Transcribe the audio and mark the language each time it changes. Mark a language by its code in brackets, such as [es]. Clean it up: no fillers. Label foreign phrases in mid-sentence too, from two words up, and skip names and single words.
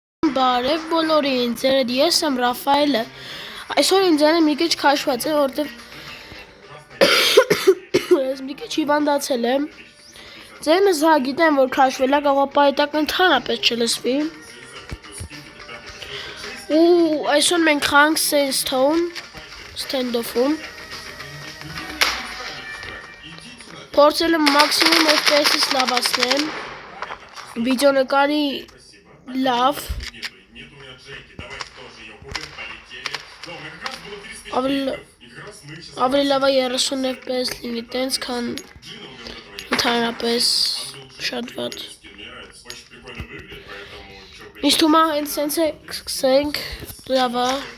[hy] բարև բոլորին, ձերդ ես եմ Ռաֆայելը, այսօր իմ ձայնը մի քիչ քաշված է, որտև ես մի քիչ հիվանդացել եմ, ձայնս հա գիտեմ, որ քաշվել է, կարող է պայտակ ընդհանրապես չլսվի, ու այսօր մենք խանք Sandstone stand-off-ում, փորձել եմ մաքսիմում FPS-ից լավացնեմ, վիդեոնկարի լավ, ավելի լավ է 30 FPS լինի տենց, քան ընդհանրապես շատ վատ։ Ինձ թվում է հենց սենց է սկսենք, լավ է։